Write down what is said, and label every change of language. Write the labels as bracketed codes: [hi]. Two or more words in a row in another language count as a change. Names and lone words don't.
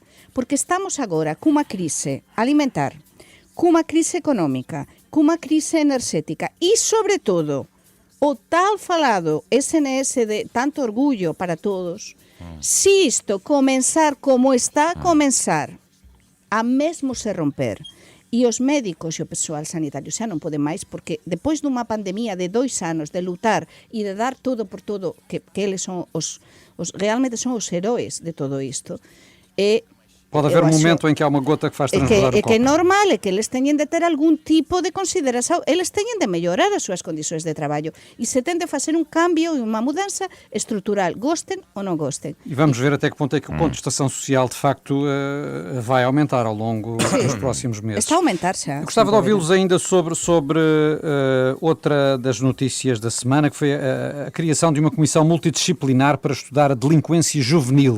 [gl] Porque estamos agora cunha crise alimentar, cunha crise económica, cunha crise enerxética e, sobre todo, o tal falado SNS de tanto orgullo para todos, se isto comenzar como está a comenzar, a mesmo se romper, e os médicos e o persoal sanitario xa non poden máis, porque depois dunha pandemia de 2 anos de lutar e de dar todo por todo, que eles son realmente son os heróis de todo isto, [pt] pode haver um momento em que há uma gota que faz transbordar o copo. [gl] É que é normal, é que eles teñen de ter algún tipo de consideración, eles teñen de mellorar as súas condições de traballo e se ten de facer un cambio e unha mudança estrutural, gosten ou non gosten. [pt] E vamos ver até que ponto é que a contestação social de facto vai aumentar ao longo dos próximos meses. [gl] Está a aumentar xa. [pt] Gostava de ouvi-los ainda sobre outra das notícias da semana, que foi a criação de uma comissão multidisciplinar para estudar a delinquência juvenil.